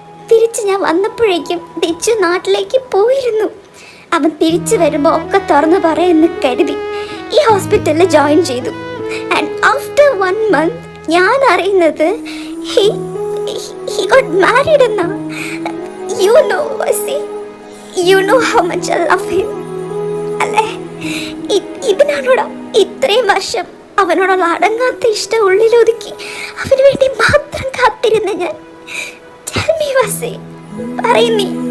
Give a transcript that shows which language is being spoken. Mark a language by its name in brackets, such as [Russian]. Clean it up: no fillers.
[Malayalam] തിരിച്ച് ഞാൻ വന്നപ്പോഴേക്കും ദിച്ചു നാട്ടിലേക്ക് പോയിരുന്നു. അവൻ തിരിച്ചു വരുമ്പോൾ ഒക്കെ തുറന്നു പറയുമെന്ന് കരുതി ഈ ഹോസ്പിറ്റലിൽ ജോയിൻ ചെയ്തു. ആൻഡ് ആഫ്റ്റർ 1 month ഞാൻ അറിയുന്നത് [English] he got married [Malayalam] എന്നാ. [English] You know, Vasi, you know how much I love him, അല്ലേ? [Malayalam] ഇതിനാണോടാ ഇത്രയും വർഷം അവനോടുള്ള അടങ്ങാത്ത ഇഷ്ടം ഉള്ളിലൊതുക്കി അവന് വേണ്ടി മാത്രം കാത്തിരുന്ന ഞാൻ. [English] Tell me, Vasi, [Malayalam] പറയുന്നീ.